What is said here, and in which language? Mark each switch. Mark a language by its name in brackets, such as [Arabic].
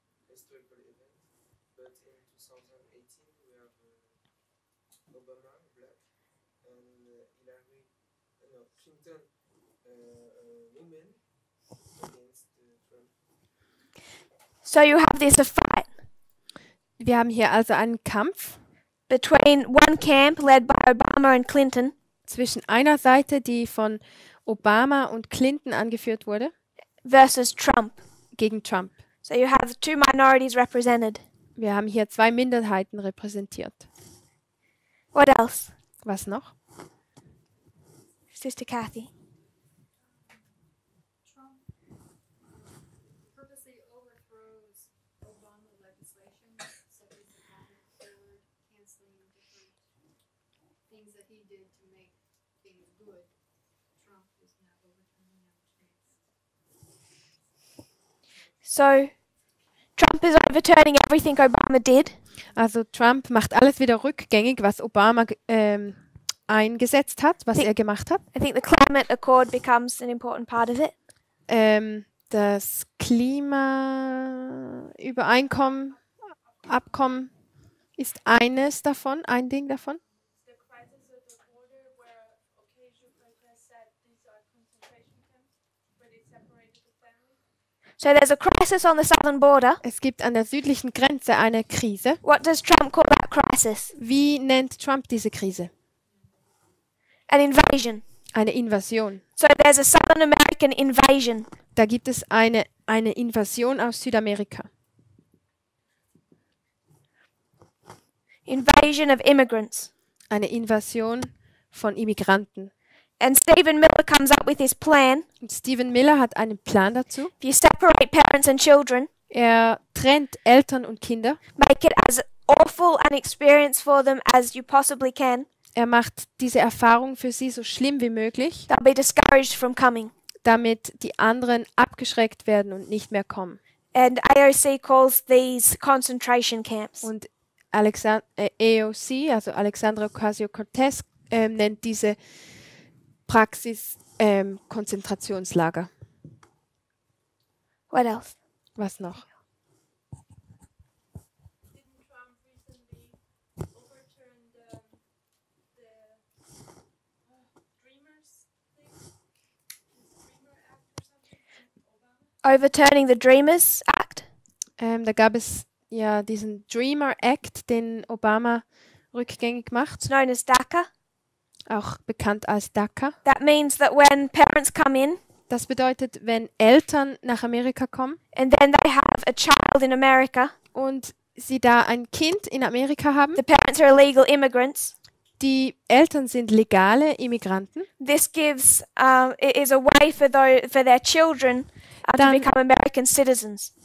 [English] Historical event, but in 2018 we have Obama, black, and Hillary, no, Clinton, woman against Trump. So you have this fight [German] Wir haben hier also einen Kampf [English] between one camp led by Obama and Clinton [German] zwischen einer Seite, die von Obama und Clinton angeführt wurde, [English] versus Trump. [German] gegen Trump. [English] So you have 2 minorities represented. [German] Wir haben hier 2 Minderheiten repräsentiert. [English] What else? [German] Was noch? [English] Sister Kathy. Trump purposely overthrows Obama legislation, such as the Daumen Accord, canceling different things that he did to make things good. Trump is now overturning them, So Trump is overturning everything Obama did. [German] Also Trump macht alles wieder rückgängig, was Obama eingesetzt hat, was Die- er gemacht hat. [English] I think the climate accord becomes an important part of it. [German] Das Klimaübereinkommen, Abkommen ist eines davon, ein Ding davon. [English] The crisis at the border where occasional protests said these are concentration camps, where they separated the families. So there's a crisis on the southern border. [German] Es gibt an der südlichen Grenze eine Krise. [English] What does Trump call that crisis? [German] Wie nennt Trump diese Krise? [English] An invasion. [German] Eine Invasion. [English] So there's a Southern American invasion. [German] Da gibt es eine Invasion aus Südamerika. [English] Invasion of immigrants. [German] Eine Invasion von Immigranten. [English] And Stephen Miller comes up with his plan. [German] Und Stephen Miller hat einen Plan dazu. [English] If you separate parents and children, [German] Er trennt Eltern und Kinder. [English] make it as awful an experience for them as you possibly can. [German] Er macht diese Erfahrung für sie so schlimm wie möglich, [English] They'll be discouraged from coming. [German] damit die anderen abgeschreckt werden und nicht mehr kommen. [English] And AOC calls these concentration camps. [German] Und AOC, also Alexandra Ocasio-Cortez, nennt diese Praxis Konzentrationslager. [English] What else? [German] Was noch? [English] Didn't Trump recently overturn the Dreamers thing? The Dreamer Act or something from Obama? Overturning the Dreamers Act. [German] Da gab es ja diesen Dreamer Act, den Obama rückgängig macht, [English] It's known as DACA. [German] auch bekannt als DACA. [English] That means that when parents come in [German] Das bedeutet, wenn Eltern nach Amerika kommen [English] and then they have a child in America, [German] und sie da ein Kind in Amerika haben, [English] the parents are illegal immigrants. [German] die Eltern sind legale Immigranten, [English] This gives it is a way for their children to [German] Dann- [English] become American citizens.